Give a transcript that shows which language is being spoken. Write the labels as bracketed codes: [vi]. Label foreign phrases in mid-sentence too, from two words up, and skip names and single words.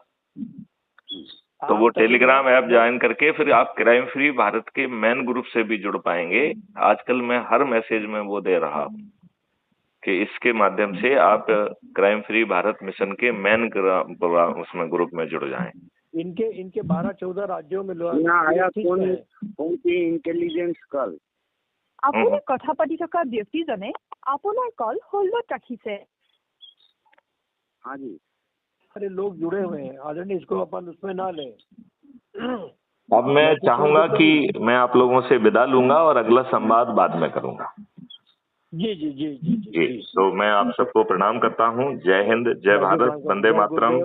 [hi] तो वो टेलीग्राम ऐप ज्वाइन करके फिर आप क्राइम फ्री भारत के [en] main group [hi] से भी जुड़ पाएंगे। आजकल मैं हर मैसेज में वो दे रहा हूँ कि इसके माध्यम से आप क्राइम फ्री भारत मिशन के मेन उसमें ग्रुप में जुड़ जाएं। इनके 12-14 राज्यों में यहाँ आया कौन सी इंटेलिजेंस कल। [as] আপুনি কথা পাতি থকা ব্যক্তিজনে আপোনাৰ কল হোল্ডত ৰাখিছে। [hi] हाँ जी। अरे लोग जुड़े हुए हैं आदरणीय, इसको अपन उसमें ना लें। अब मैं चाहूंगा कि मैं आप लोगों से विदा लूंगा और अगला संवाद बाद में करूंगा। जी जी जी जी जी, जी, तो मैं आप सबको प्रणाम करता हूँ। जय हिंद, जय भारत, वंदे मातरम,